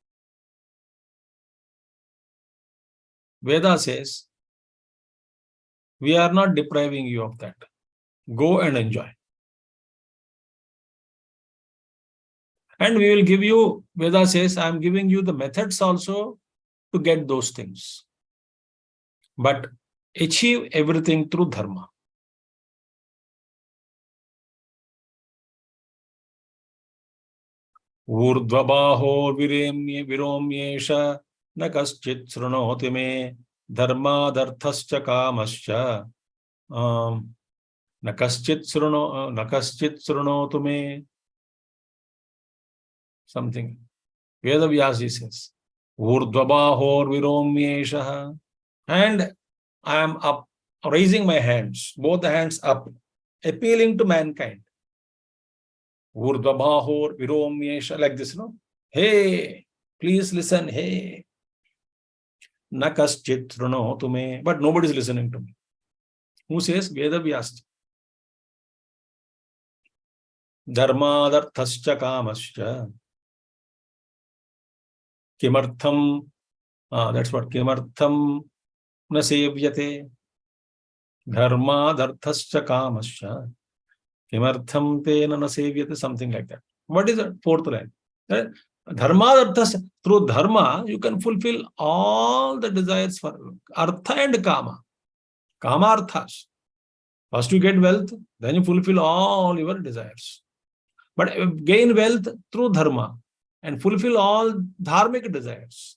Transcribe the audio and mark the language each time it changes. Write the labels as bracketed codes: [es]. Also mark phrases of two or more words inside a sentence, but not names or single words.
[en] Veda says, we are not depriving you of that. Go and enjoy. And we will give you, Veda says, I am giving you the methods also to get those things. But achieve everything through dharma. [sa] ऊर्ध्वबाहुर् विरौम्येष नकश्चित् शृणोति मे धर्मादर्थश्च कामश्च नकश्चित् शृणोतु मे. [en] Something. Vedavyasi says, [sa] ऊर्ध्वबाहुर् विरौम्येष. [en] And I am up, raising my hands, both the hands up, appealing to mankind. [sa] ऊर्ध्वबाहुर् विरौम्येष, [en] like this, no? Hey, please listen, hey. [sa] नकश्चित् शृणोतु मे. [en] But nobody is listening to me. Who says? Vedavyasi. [sa] धर्मादर्थश्च कामश्च किमर्थम्. [en] That's what [sa] किमर्थं न सेव्यते. धर्मादर्थश्च कामश्च किमर्थं तेन न सेव्यते. [en] Something like that. What is the fourth line? Dharmadarthascha. Through dharma, you can fulfill all the desires for artha and kama. [sa] काम अर्थाः. [en] First you get wealth, then you fulfill all your desires. But gain wealth through dharma and fulfill all dharmic desires.